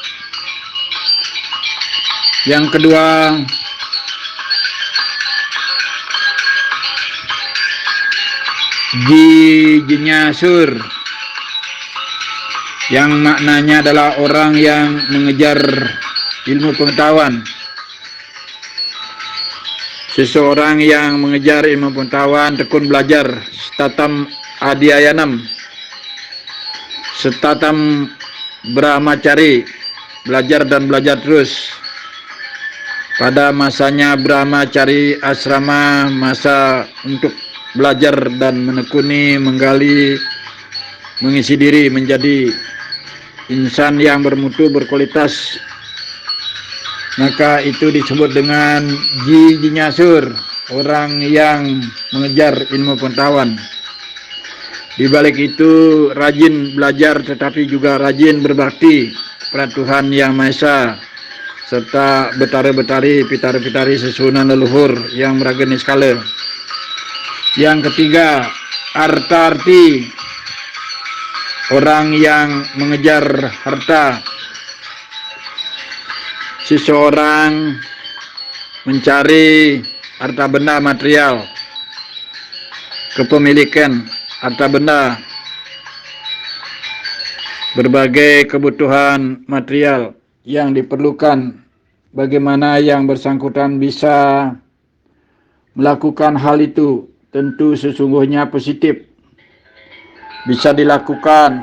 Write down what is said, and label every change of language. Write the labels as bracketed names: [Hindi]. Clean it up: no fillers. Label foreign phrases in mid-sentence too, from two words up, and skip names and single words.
[Indonesian] Yang kedua, Jinyasur, yang maknanya adalah orang yang mengejar ilmu pengetahuan. Seseorang yang mengejar ilmu pengetahuan, tekun belajar, [Sanskrit] setatam adiayanam, setatam brahmacari, [Indonesian] belajar dan belajar terus. Pada masanya [Sanskrit] brahmacari asrama, [Indonesian] masa untuk belajar dan menekuni, menggali, mengisi diri menjadi insan yang bermutu, berkualitas, maka itu disebut dengan jinyasur, orang yang mengejar ilmu pengetahuan. Di balik itu rajin belajar tetapi juga rajin berbakti kepada Tuhan Yang Maha Esa serta betara-betari, pitara-pitari susunan leluhur yang meragani skala. Yang ketiga, arta-arti, orang yang mengejar harta. Seseorang mencari harta benda material, kepemilikan harta benda, berbagai kebutuhan material yang diperlukan, bagaimana yang bersangkutan bisa melakukan hal itu, tentu sesungguhnya positif, bisa dilakukan.